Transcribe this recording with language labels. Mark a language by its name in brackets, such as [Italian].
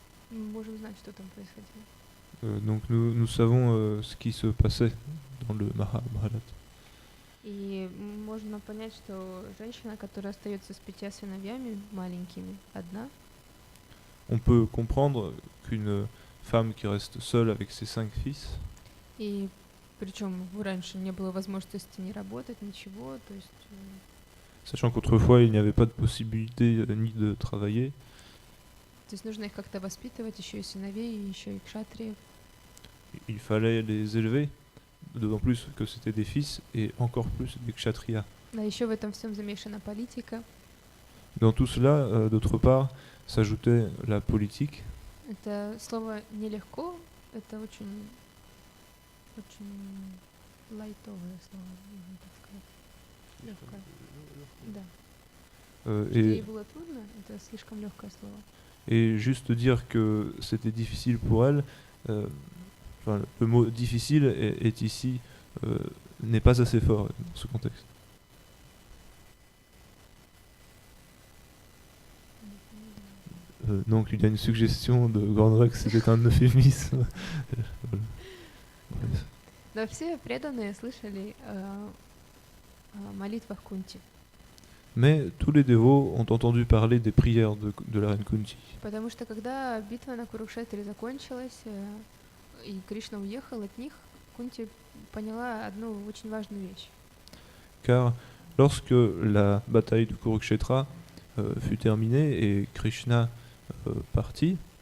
[Russian] Мы можем знать, что там происходило. [French] Donc nous savons ce qui se passait dans le Mahabharata. [Russian] И можно понять, что женщина, которая остается с 5 сыновьями маленькими, одна, [French] On peut comprendre qu'une femme qui reste seule avec ses 5 fils, [Russian] и причем раньше не было возможности не работать, ничего, то есть [French] sachant qu'autrefois il n'y avait pas de possibilité ni de travailler, [Russian] нужно их как-то воспитывать, еще и сыновей, и еще и кшатриев. [French] il fallait les élever, d'autant plus que c'était des fils et encore plus des kshatriyas. [Russian] Да, еще в этом всем замешана политика. [French] Dans tout cela, d'autre part, s'ajoutait la politique. [Russian] Это слово нелегко, это очень лайтовое слово, можно так сказать. Легкое. Да. Что ей [French] Et, [Russian] было трудно, это слишком легкое слово. [French] et juste dire que c'était difficile pour elle, enfin, le mot difficile est ici, n'est pas assez fort dans ce contexte. Donc il y a une suggestion de Grandrec, c'était un euphémisme. Bref. [Russian] Да, все преданные слышали о молитвах Кунти, [French] Mais tous les dévots ont entendu parler des prières de la reine Kunti. [Russian] потому что когда битва на Курукшетре закончилась, и Кришна уехал от них, Кунти поняла одну очень важную вещь. [French] Car lorsque la bataille de Kurukshetra fut terminée et Krishna partit,